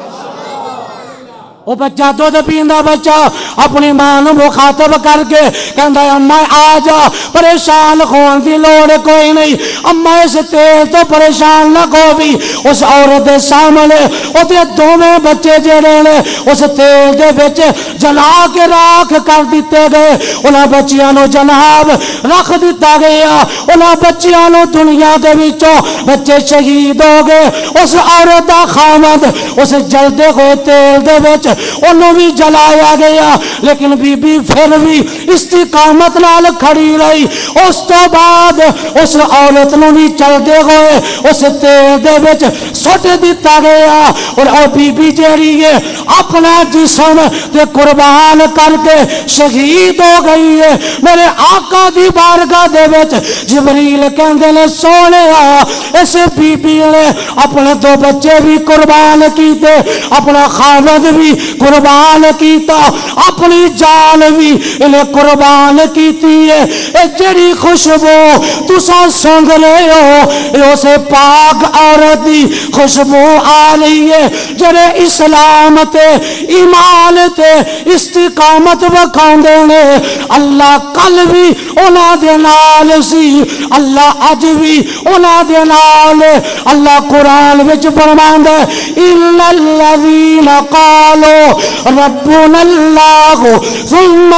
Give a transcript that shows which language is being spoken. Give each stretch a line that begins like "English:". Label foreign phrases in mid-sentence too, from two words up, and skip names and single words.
Punjabi: وہ بچہ دودھ پیندا بچہ اپنی ماں نو مخاطب کر کے کہندا اماں آ جا، پریشان ہون دی لوڑ کوئی نہیں، اماں اس تیل تو پریشان نہ ہووی۔ اس عورت دے سامنے او دے دوویں بچے جڑے نے اس تیل دے وچ جلا کے راکھ کر دتے گئے، انہاں بچیاں نو جناب رکھ دتا گیا، انہاں بچیاں نو دنیا دے وچوں بچے شہید ہو گئے۔ اس عورت دا خاوند اس جلدے ہوئے تیل دے وچ انہوں بھی جلایا گیا لیکن بی بی پھر بھی استقامت نال کھڑی رہی۔ اس تو بعد اس عورت نو بھی چلتے ہوئے اس تیل دے وچ سٹ دیتا گیا اور او بی بی جیڑی ہے اپنا جسم تے قربان کر کے شہید ہو گئی ہے۔ میرے آقا دی بارگاہ دے وچ جبریل کہندے نے سونیا اس بی بی نے اپنے دو بچے بھی قربان کیتے، اپنا خاوند بھی قربان کیتا، اپنی جان بھی انہیں قربان کیتی ہے۔ اے جڑی خوشبو تسا سونگ رہے ہو اے اسے پاک عورت دی خوشبو آ رہی ہے جڑے اسلام تے ایمان تے استقامت وکھاندے نے۔ اللہ کل بھی انہاں دے نال سی، اللہ اج بھی انہاں دے نال۔ اللہ قرآن وچ فرماندا ہے
Arabic: ان الذین قالوا ربنا اللہ ثم